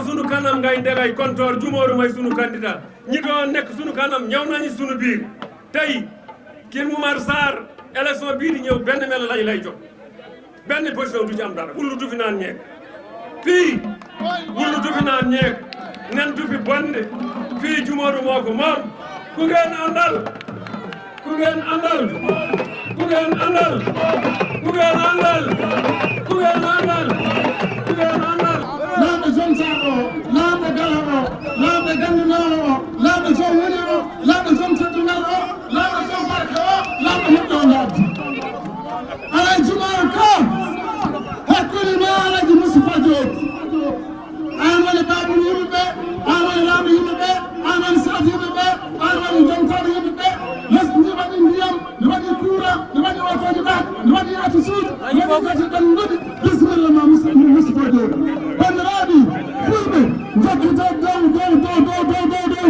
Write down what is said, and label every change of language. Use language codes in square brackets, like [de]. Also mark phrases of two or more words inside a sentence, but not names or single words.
[wo] sunu kanam ngay ndegay kontoor Djumorou mooy sunu candidat ñi doon nekk sunu kanam ñëw nañu sunu biir tey Kër Momar Sarr élection bii di ñëw benn mel lañu lay jox benn position du ci am dara wullu du fi naan ñeeg fii wullu du fi naan ñeeg nen du fi bonde fii Djumorou moo ko moom ku ngeen àndal ku ngeen àndal ku ngeen àndal ku ngeen àndal ku ngeen àndal ku ngeen àndal [ff] laaɓe zone Sarr o laaɓe Gala o laaɓe Gandinaawo o laaɓe zone Wuli o laaɓe zone Teddungal o laaɓe zone Barka o laaɓe heɓɗo laabdi alay Djumorou Ka hakkude ma alaji Moustapha Diop an woni babul yimɓeɓe an woni laamu yimɓeɓe an woni saf yimɓeɓe an woni jontoɗo yimɓeɓe lesdi waɗi ndiyam ne waɗi courant ne waɗi otoji ɓaak ne waɗi atu suudu ne waɗi gati ɗanɗuɗi bisimilla ma Moustapha Diop bandiraɓe fulɓe jokkito dow